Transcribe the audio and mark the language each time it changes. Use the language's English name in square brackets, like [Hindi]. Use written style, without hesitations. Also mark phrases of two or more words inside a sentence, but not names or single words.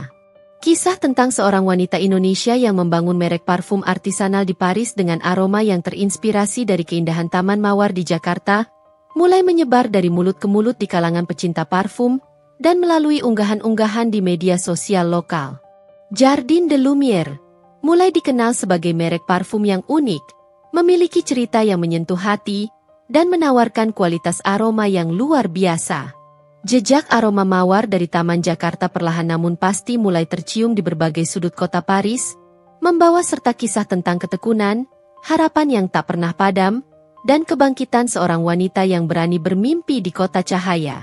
[Indonesian] Kisah tentang seorang wanita Indonesia yang membangun merek parfum artisanal di Paris dengan aroma yang terinspirasi dari keindahan Taman Mawar di Jakarta, mulai menyebar dari mulut ke mulut di kalangan pecinta parfum, dan melalui unggahan-unggahan di media sosial lokal. Jardin de Lumière mulai dikenal sebagai merek parfum yang unik, memiliki cerita yang menyentuh hati, dan menawarkan kualitas aroma yang luar biasa. Jejak aroma mawar dari Taman Jakarta perlahan namun pasti mulai tercium di berbagai sudut kota Paris, membawa serta kisah tentang ketekunan, harapan yang tak pernah padam, dan kebangkitan seorang wanita yang berani bermimpi di kota cahaya.